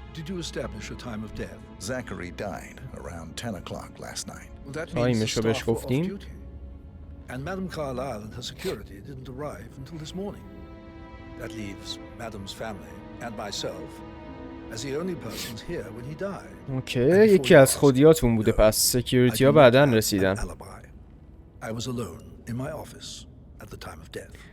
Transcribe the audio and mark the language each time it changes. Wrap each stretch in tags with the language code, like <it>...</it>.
<en>Did you establish a time of death? Zachary died around 10 o'clock last night. Well, that means the staff were off duty. And Madame Carlyle and her security didn't arrive until this morning. That leaves Madame's family and myself as the only persons here when he died.</en> <fa>اوکی، یکی از خودیاتون بوده. پس سکیوریتی ها بعدن رسیدن.</fa> <en>I was alone in my office at the time of death.</en>